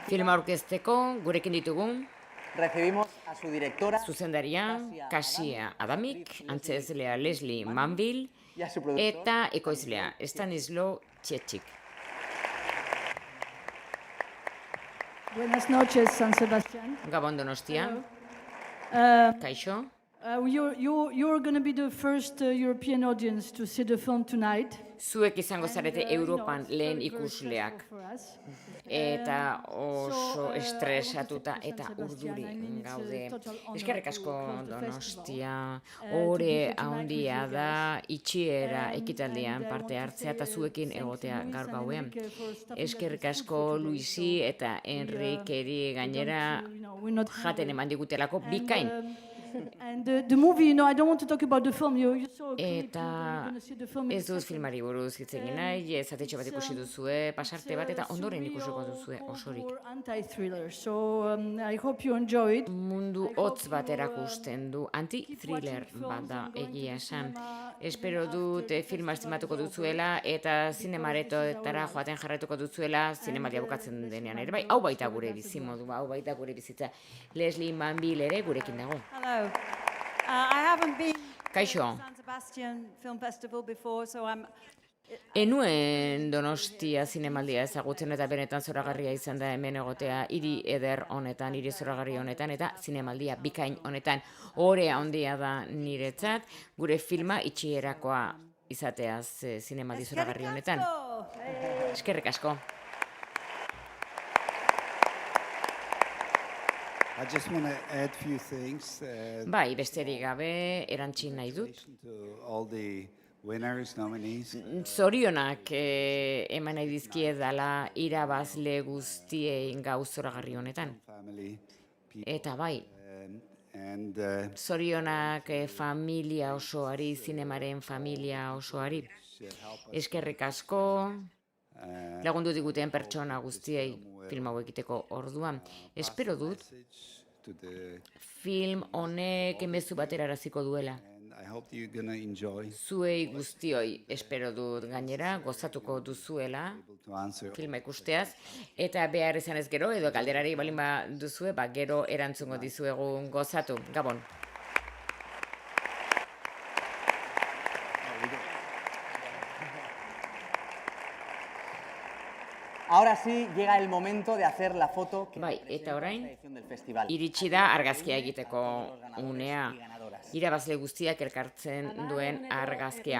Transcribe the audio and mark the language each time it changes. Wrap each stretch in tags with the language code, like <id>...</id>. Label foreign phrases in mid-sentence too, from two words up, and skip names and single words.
<eu>Filma aurkezteko gurekin ditugun</eu> <es>recibimos a su directora...</es> <eu>Zuzendaria Kasia Adamik, antzezlea Leslie Manville eta ekoizlea Stanislaw Txetxik.</eu> <es>Buenas noches, San Sebastián.</es> <eu>Gabon Donostia. Kaixo.</eu> <en>You're going to be the first European audience to see the film tonight.</en> <eu>Zuek izango zarete Europan lehen ikusleak. Eta oso estresatuta eta urduri gaude. Eskerrik asko Donostia. Ore handia da itxiera ekitaldian parte hartzea eta zuekin egotea gaur gauean. Eskerrik asko Luisi eta Enrikeri gainera jaten eman digutelako bikain.</eu> <en>And the movie, you know, I don't want to talk about the film. You saw a clip,</en> <eu>Eta</eu> <en>you're going to see the film in a</en> <eu>ez dut</eu> <en>second.</en> <eu>filmari buruz hitz egin nahi, ezatetxo bat ikusi duzue, pasarte bat, eta ondoren ikusiko duzue osorik.</eu> <en>Anti-thriller, so I hope you enjoy it.</en> <eu>Mundu hotz bat erakusten du, anti-thriller bat da egia esan. Espero dut filma estimatuko duzuela eta zinemaretoetara joaten jarraituko duzuela zinemaldia bukatzen denean ere. Bai, hau baita gure bizimodua, hau baita gure bizitza. Leslie Manville ere gurekin dago.</eu> <en>Hello. I haven't been</en> <eu>Kaixo.</eu> <en>to San Sebastian Film Festival before, so I'm...</en> <eu>Enuen Donostia zinemaldia ezagutzen eta benetan zoragarria izan da hemen egotea hiri eder honetan, hiri zoragarri honetan eta zinemaldia bikain honetan. Orea handia da niretzat, gure filma itxierakoa izateaz zinemaldi zoragarri honetan. Eskerrik asko.</eu> <en>I just want to add a few things.</en> <eu>Bai, besterik gabe erantzi nahi dut.</eu> <en>To all the winners, nominees.</en> <eu>Zorionak eman nahi dizkie dala irabazle guztiei gau zoragarri honetan. Eta bai, zorionak familia osoari, zinemaren familia osoari. Eskerrik asko lagundu diguten pertsona guztiei film hau egiteko orduan. Espero dut film honek mezu batera eraziko duela. Zuei guztioi espero dut gainera gozatuko duzuela filma ikusteaz eta behar izan ez gero edo galderari balin duzue, gero erantzungo dizuegu gozatu. Gabon.</eu> <es>Ahora sí llega el momento de hacer la foto que</es> <eu>bai, eta orain</eu> <es>del festival.</es> <eu>Iritsi da argazkia egiteko unea. Irabazle guztiak elkartzen duen argazkia.</eu>